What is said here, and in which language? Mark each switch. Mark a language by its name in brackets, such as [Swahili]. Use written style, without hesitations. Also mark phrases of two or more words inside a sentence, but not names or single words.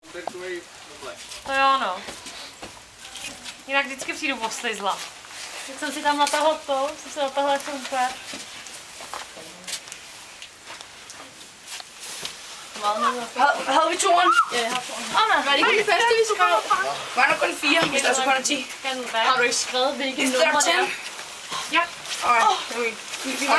[Czech] To jo, no. Jinak vždycky přijdu oslizla. Teď jsem si tam natahla to, jsem si natahla jako úplně. [Danish] Havde vi toren? Ja, jeg har toren. Var det ikke det første, vi skrev? Var der kun 4, hvis der så kun er 10? Har du ikke skrevet, hvilke numre det er? Ja. Okay. Vi var